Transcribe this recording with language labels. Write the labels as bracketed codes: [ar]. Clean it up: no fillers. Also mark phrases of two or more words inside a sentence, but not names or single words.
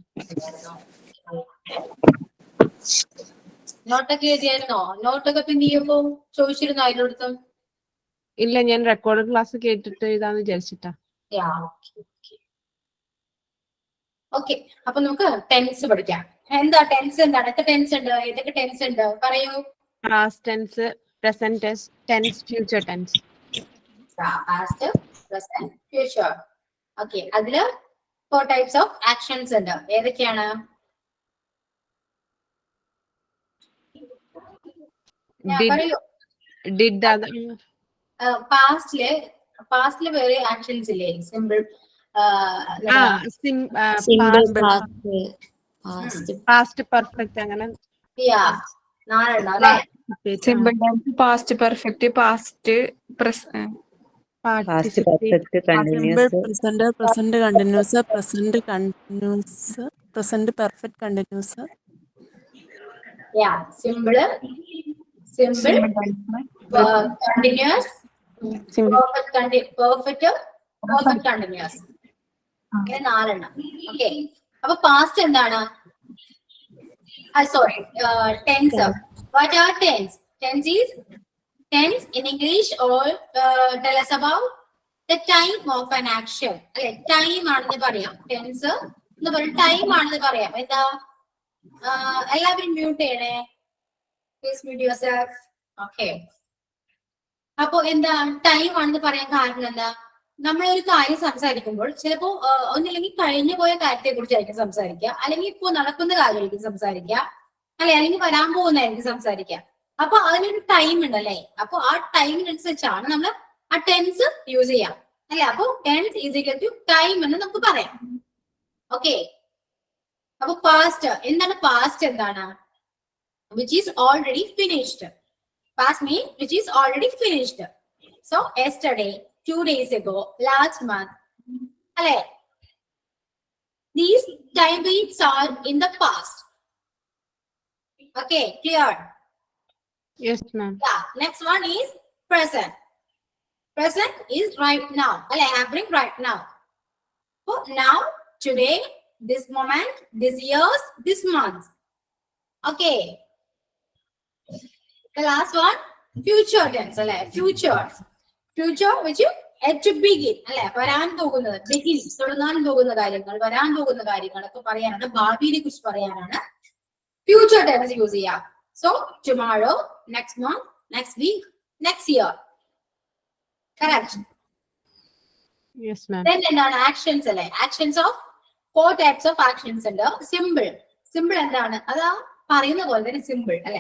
[ml] നോട്ടൊക്കെ എഴുതിയായിരുന്നോ? നോട്ടൊക്കെ പിന്നെ ചെയ്യുമ്പോ ചോദിച്ചിരുന്നോ അതിനടുത്തും? ഇല്ല, ഞാൻ [en] record class [ml] കേട്ടിട്ട് എഴുതാന്ന് വിചാരിച്ചിട്ടാ. ഓക്കെ, അപ്പൊ നമുക്ക് ടെൻസ് പഠിക്കാം. എന്താ ടെൻസ്? എന്താണ്? എത്ര ടെൻസ് ഉണ്ട്? ഏതൊക്കെ ടെൻസ് ഉണ്ട് പറയൂ. [en] Past tense, present tense, future tense. Past, present, future. [ml] ഓക്കെ, അതില് [en] 4 types of actions [ml] ഉണ്ട്. ഏതൊക്കെയാണ്? [en] Did that. [ml] പാസ്റ്റില് വേറെ ആക്ഷൻസ് ഇല്ലേ? സിമ്പിൾ [en] past perfect അങ്ങനെ. Simple tense, past perfect, past present. Past perfect continuous. Present continuous, present continuous, present perfect continuous. Yeah, simple, continuous, perfect continuous. [ml] ഇങ്ങനെ 4 എണ്ണം. ഓക്കെ, അപ്പൊ പാസ്റ്റ് എന്താണ്? [en] സോറി, tense. What are tense? Tense in English or tell us about the time of an action. [ml] അല്ലെ, ടൈം ആണെന്ന് പറയാം. ടെൻസ് എന്ന് പറയും, ടൈം ആണെന്ന് പറയാം. എന്താ? എല്ലാവരും മ്യൂട്ട് ചെയ്യണേ. [en] Please mute yourself. Okay. [ml] അപ്പൊ എന്താ ടൈം ആണെന്ന് പറയാൻ കാരണം എന്താ? നമ്മളൊരു കാര്യം സംസാരിക്കുമ്പോൾ ചിലപ്പോ ഒന്നില്ലെങ്കിൽ കഴിഞ്ഞു പോയ കാര്യത്തെ കുറിച്ചായിരിക്കും സംസാരിക്കുക, അല്ലെങ്കിൽ ഇപ്പോ നടക്കുന്ന കാര്യമായിരിക്കും സംസാരിക്കുക, അല്ലെങ്കിൽ വരാൻ പോകുന്നതായിരിക്കും സംസാരിക്കുക. അപ്പൊ അതിനൊരു ടൈം ഉണ്ടല്ലേ? അപ്പൊ ആ ടൈമിനനുസരിച്ചാണ് നമ്മൾ ആ [en] tense use [ml] ചെയ്യാം അല്ലെ? അപ്പൊ [en] tense is equal to time [ml] എന്ന് നമുക്ക് പറയാം. ഓക്കെ, അപ്പൊ പാസ്റ്റ് എന്താണ്? പാസ്റ്റ് എന്താണ്? [en] Which is already finished. Past means which is already finished. So yesterday, 2 days ago, last month. Alle, these time beats are in the past. Okay, clear? Yes, ma'am. Yeah. Next one is present. Present is right now. Alle, happening right now. So now, today, this moment, this years, this month. Okay. The last one, future tense. Alle, future which is yet to begin. [ml] Alle, വരാൻ പോകുന്നത്, begin, തുടങ്ങാൻ പോകുന്ന കാര്യങ്ങൾ, വരാൻ പോകുന്ന കാര്യങ്ങൾ ഒക്കെ പറയാനാണ്, ഭാവിയെ കുറിച്ച് പറയാനാണ് [en] future tense use [ml] ചെയ്യാം. [en] So tomorrow, next month, next week, next year. Correct? Yes, ma'am. Then എന്താണ്? actions അല്ലേ? actions of 4 types of actions ഉണ്ട്. [ml] simple എന്താണ്? അതാ പറയുന്ന പോലെ തന്നെ സിമ്പിൾ അല്ലെ?